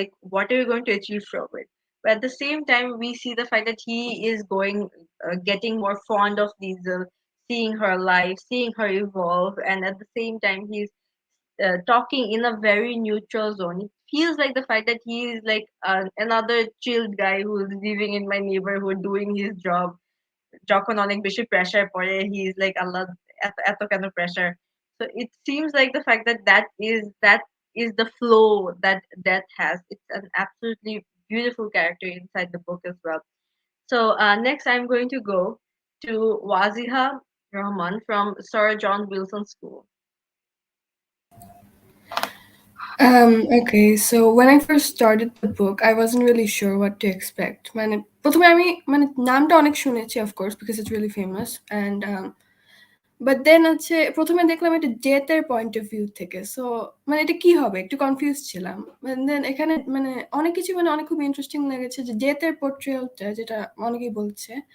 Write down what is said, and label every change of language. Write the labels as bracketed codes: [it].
[en] Like, what are you going to achieve from it? But at the same time, we see the fact that he is getting more fond of Liesel, seeing her life, seeing her evolve, and at the same time, he's talking in a very neutral zone. It feels like the fact that he is like another chilled guy who's living in my neighborhood doing his job. [bn] যখন অনেক বেশি pressure পড়ে, [en] he is like [bn] আল্লাহ এত কেন pressure. [en] So it seems like the fact that that is the flow that Death has. It's an absolutely beautiful character inside the book as well. So next I'm going to go to Waziha Rahman from Sir John Wilson School. Okay, so when I first started the book, I wasn't really sure what to expect. [bn] মানে প্রথমে আমি মানে নামটা অনেক শুনেছি, [en] of course, because it's really famous, and but then [bn] হচ্ছে প্রথমে দেখলাম এটা ডেথের পয়েন্ট অফ ভিউ থেকে, সো মানে এটা কি হবে একটু কনফিউজ ছিলাম। দেন এখানে মানে অনেক কিছু মানে অনেক খুব ইন্টারেস্টিং লেগেছে যে ডেথের পোর্ট্রেলটা, যেটা অনেকেই বলছে।